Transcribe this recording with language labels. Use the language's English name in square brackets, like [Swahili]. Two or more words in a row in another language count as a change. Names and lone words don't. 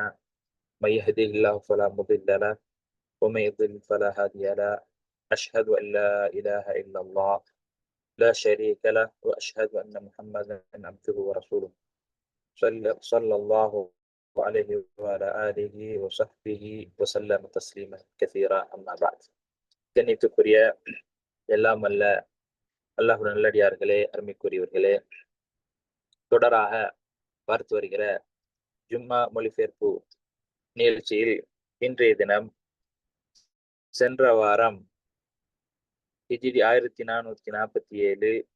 [Arabic] من يهده الله فلا مضل له ومن يضلل فلا هادي له. أشهد أن لا إله إلا الله لا شريك له وأشهد أن محمدا عبده ورسوله صلى الله عليه وعلى آله وصحبه وسلم تسليما كثيرا. أما بعد. [Tamil] கண்ணியத்துக்குரிய எல்லாம் அல்ல அல்லாஹ் நல்லடியார்களே, அருமைக்குரியவர்களே, தொடராக பார்த்து வருகிற ஜும்மா மொழிபெயர்ப்பு நிகழ்ச்சியில் இன்றைய தினம் சென்ற வாரம் ஹிஜ்ரி 1447